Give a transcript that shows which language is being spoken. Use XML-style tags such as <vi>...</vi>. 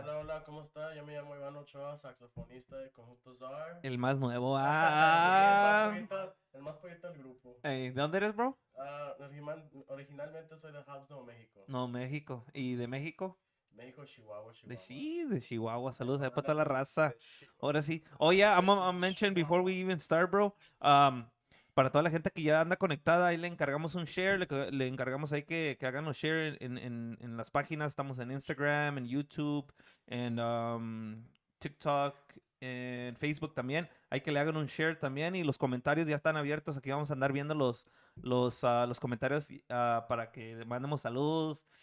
<es>Hola, hola, ¿cómo está? Yo me llamo Iván Ochoa, saxofonista de Conjunto Zar. El más nuevo. Sí, Ah. el más pollito del grupo. Ey, ¿de dónde eres, bro? Originalmente soy de Habsno, México. No, México. ¿Y de México? México, Chihuahua, De Chihuahua. de Chihuahua. Saludos ahí para toda la raza. Ahora sí.</es> <en>Oh, yeah, I'm mention before we even start, bro.</en> <es>Para toda la gente que ya anda conectada, ahí le encargamos un share, le encargamos ahí que hagan los share en las páginas. Estamos en Instagram, en YouTube, en TikTok, en Facebook también. Hay que le hagan un share también y los comentarios ya están abiertos. Aquí vamos a andar viendo los comentarios para que mandemos saludos.</es>